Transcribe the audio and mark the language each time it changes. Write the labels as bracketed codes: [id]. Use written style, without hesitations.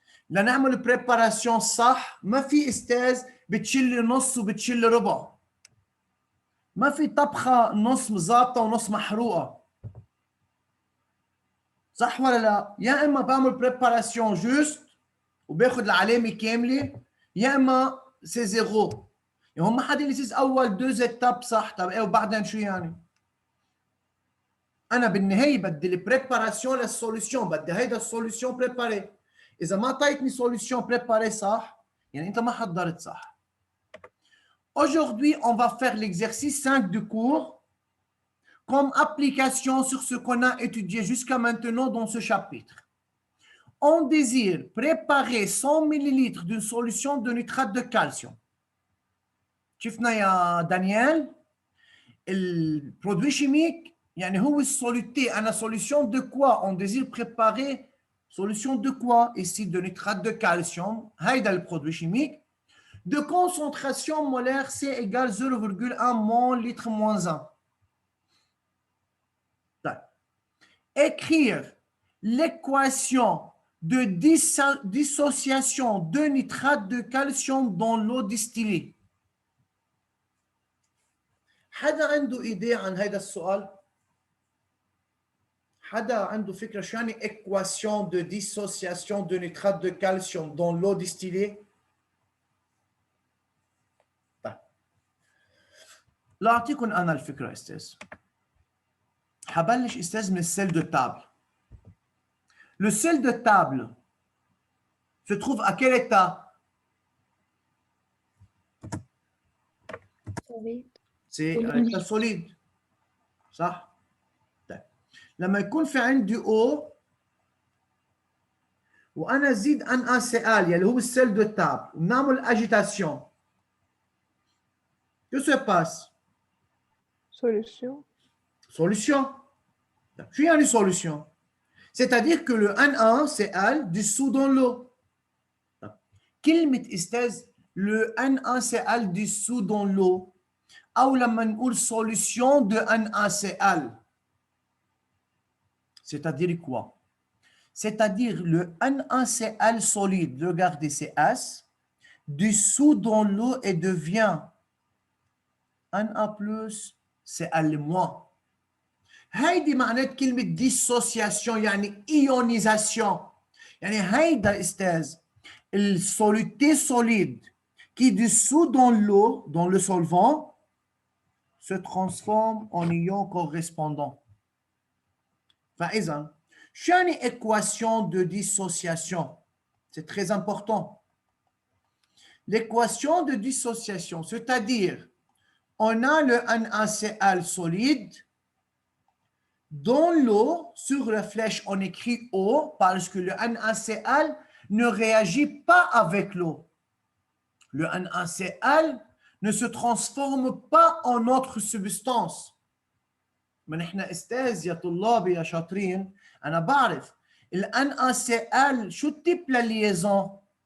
[ar] لنعمل بريباراسيون صح ما في استاذ بتشيل نص وبتشيل ربع، ما في طبخه نص مظابطه ونص محروقه، صح ولا لا؟ يا اما بعمل بريباراسيون جوست وباخذ العلامه كامله، يا اما سي زيرو. يعني هم حدا اللي يصير اول دوز اتاب صح، طب ايه وبعدين شو يعني؟ انا بالنهايه بدي البريباراسيون للسوليسيون، بدي هيدا السوليسيون بريباري. اذا ما طيتني سوليسيون بريباري صح يعني انت ما حضرت صح. [fr] Aujourd'hui, on va faire l'exercice 5 du cours comme application sur ce qu'on a étudié jusqu'à maintenant dans ce chapitre. On désire préparer 100 ml d'une solution de nitrate de calcium. [ar] شفنا يا دانيال البرودوي chimique يعني هو السوليتي. [fr] أنا solution de quoi? On désire préparer solution de quoi? Ici de nitrate de calcium. هيدا البرودوي chimique de concentration molaire C égale 0,1 mol litre moins 1. Écrire l'équation de dissociation de nitrate de calcium dans l'eau distillée. [ar] حدا عنده idée عن هذا السؤال؟ حدا عنده فكرة شو يعني équation de dissociation de nitrate de calcium dans l'eau distillée؟ طيب لا أعطيكم أنا الفكرة أستاذ. حبلش أستاذ من السيل de table. [fr] Le sel de table se trouve à quel état? C'est un état solide. [ar] صح؟ طيب لما يكون في عندي O وأنا زيد NaCl يلي هو السيل de table ونعمل agitation. [fr] Que se passe? Solution. Solution. [ar] شو يعني solution? [fr] C'est-à-dire que le NaCl dissout dans l'eau. كلمة استاذ le NaCl dissout dans l'eau أو لما نقول solution de NaCl. C'est-à-dire quoi? C'est-à-dire le NaCl solide, regardez c'est S, dissout dans l'eau et devient Na+, Cl-. [ar] هيدي معنات كلمة dissociation يعني ionisation. [fr] يعني هيدا استاذ le soluté solide qui dissout dans l'eau, dans le solvant, se transforme en ion correspondant. [ar] فإذا شو يعني équation de dissociation? [fr] C'est très important. L'équation de dissociation, c'est-à-dire on a le NaCl solide. Dans l'eau, sur la flèche, on écrit O parce que le NaCl ne réagit pas avec l'eau. Le NaCl ne se transforme pas en autre substance. [ar] ما نحن استاذ يا طلابي يا شاطرين أنا بعرف ال NaCl شو التيب للليزون؟